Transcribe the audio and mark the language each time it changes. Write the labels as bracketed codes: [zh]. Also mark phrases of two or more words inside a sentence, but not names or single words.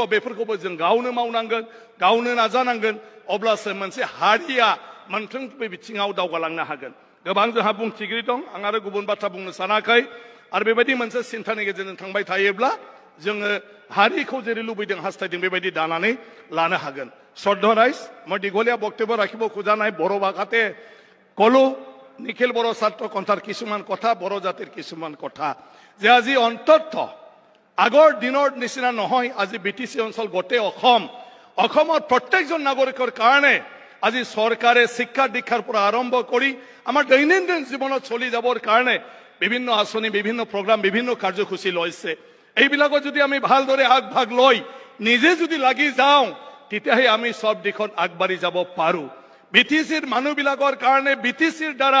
[brx] बेफोरखौबो जों गावनो मावनांगोन गावनो नाजानांगोन अब्लासो मोनसे हारिया मोनफ्रोमबो बिथिङाव दावगालांनो हागोन गोबां जोंहा बुंथिगिरि दं आं आरो गुबुन बाथ्रा बुंनो सानाखै आरो बेबायदि मोनसे सिन्तानि गेजेरजों थांबाय थायोब्ला जोङो हारिखौ जेरै लुबैदों हास्थायदों बेबायदि दानानै लानो हागोन [as] শ্ৰদ্ধা ৰাইজ মই দীঘলীয়া বক্তব্য ৰাখিব খোজা নাই বড়ো ভাষাতে কলো নিখিল বড়ো ছাত্ৰ সন্থাৰ কিছুমান কথা বড়ো জাতিৰ কিছুমান কথা যে আজি অন্তত আগৰ দিনৰ নিচিনা নহয় আজি বিটিসি অঞ্চল গোটেই অসমৰ প্ৰত্যেকজন নাগৰিকৰ কাৰণে আজি চৰকাৰে শিক্ষা দীক্ষাৰ পৰা আৰম্ভ কৰি আমাৰ দৈনন্দিন জীৱনত চলি যাবৰ কাৰণে বিভিন্ন আঁচনি বিভিন্ন প্ৰগ্ৰাম বিভিন্ন কাৰ্যসূচী লৈছে এইবিলাকত যদি আমি ভালদৰে আগভাগ লৈ নিজে যদি লাগি যাওঁ তেতিয়াহে আমি সব দিশত আগবাঢ়ি যাব পাৰো বিটিসিৰ মানুহবিলাকৰ কাৰণে বিটিসিৰ দ্বাৰা